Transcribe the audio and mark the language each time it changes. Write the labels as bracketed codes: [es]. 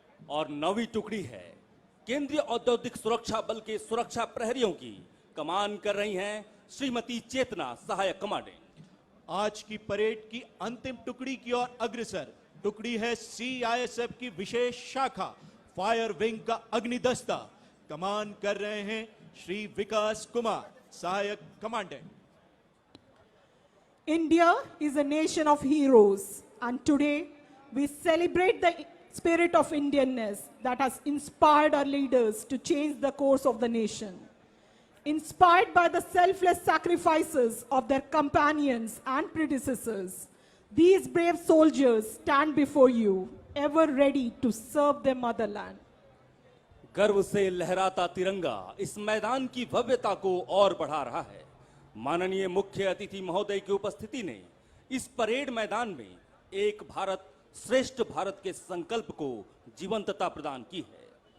[hi] और नौवीं टुकड़ी है केंद्रीय औद्योगिक सुरक्षा बल के सुरक्षा प्रहरियों की, कमान कर रही हैं श्रीमती चेतना, सहायक कमांडेंट। आज की परेड की अंतिम टुकड़ी की ओर अग्रसर। टुकड़ी है सीआईएसएफ की विशेष शाखा फायर विंग का अग्निदस्ता। कमान कर रहे हैं श्री विकास कुमार, सहायक commandant. [en] India is a nation of heroes, and today we celebrate the spirit of Indianness that has inspired our leaders to change the course of the nation. Inspired by the selfless sacrifices of their companions and predecessors, these brave soldiers stand before you, ever ready to serve their motherland. [hi] गर्व से लहराता तिरंगा इस मैदान की भव्यता को और बढ़ा रहा है। माननीय मुख्य अतिथि महोदय की उपस्थिति ने इस परेड मैदान में एक भारत श्रेष्ठ भारत के संकल्प को जीवंतता प्रदान की है।